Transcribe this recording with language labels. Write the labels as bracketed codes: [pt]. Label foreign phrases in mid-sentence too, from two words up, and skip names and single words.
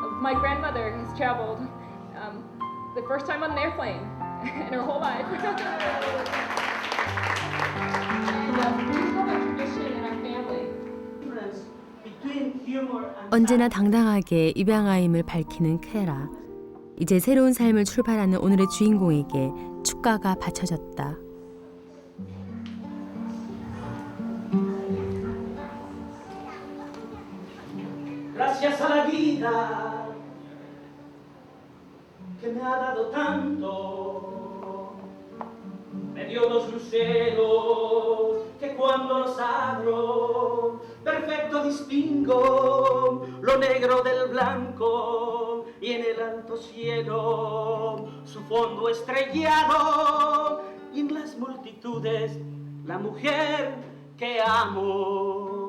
[en] my grandmother has traveled the first time on an airplane in her whole life. We have a tradition in our family. [ko] 언제나 당당하게 입양아임을 밝히는 케라. 이제 새로운 삶을 출발하는 오늘의 주인공에게 축가가 바쳐졌다. [es] Gracias a la vida que me ha dado tanto, me dio dos luceros que cuando los abro perfecto distingo lo negro del blanco y en el alto cielo su fondo estrellado y en las multitudes la mujer que amo.